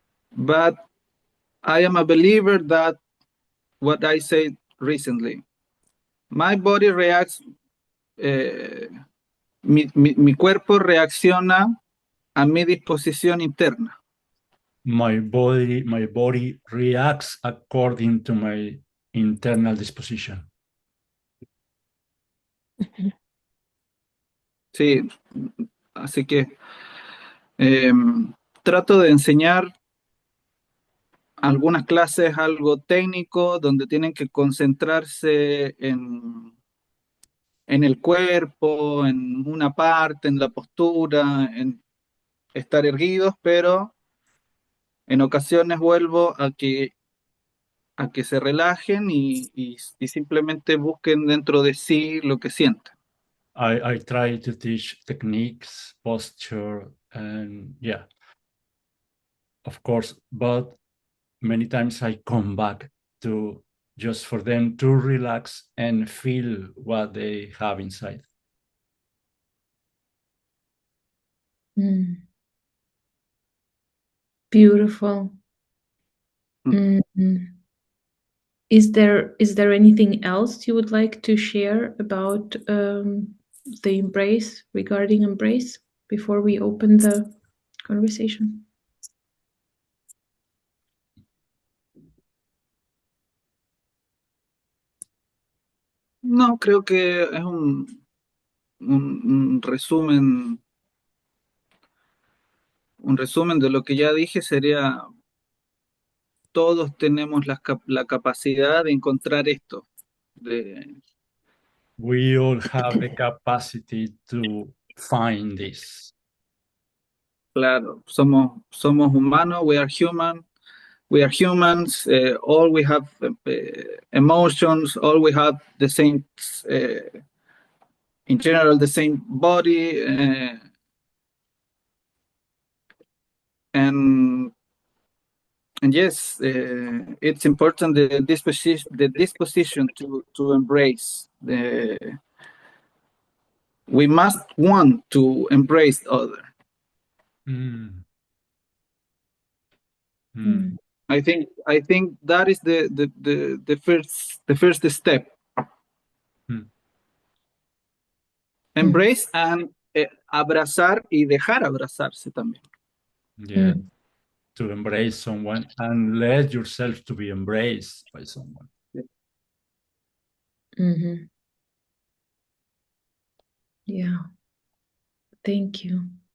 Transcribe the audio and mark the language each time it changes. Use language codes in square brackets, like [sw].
[en] But I am a believer that what I said recently, my body reacts, [es] mi cuerpo reacciona a mi disposición interna. [en] My body reacts according to my internal disposition. [es] Sí, así que trato de enseñar algunas clases algo técnico, donde tienen que concentrarse en el cuerpo, en una parte, en la postura, en estar erguidos, pero en ocasiones vuelvo a que se relajen y simplemente busquen dentro de sí lo que sienten. [en] I try to teach techniques, posture, and yeah, of course, but many times I come back to just for them to relax and feel what they have inside. Beautiful. Is there anything else you would like to share about the embrace, regarding embrace, before we open the conversation? [es] No, creo que es un resumen. Un resumen de lo que ya dije sería: todos tenemos la capacidad de encontrar esto. [en] We all have the capacity to find this. [es] Claro, somos humanos. [en] We are human. We are humans. All we have emotions. All we have the same, in general, the same body. And yes, it's important the disposition to embrace. We must want to embrace other. I think that is the first step. Embrace and [es] abrazar y dejar abrazarse también. [en] Yeah, to embrace someone and let yourself to be embraced by someone. Mm-hmm. Yeah. Thank you.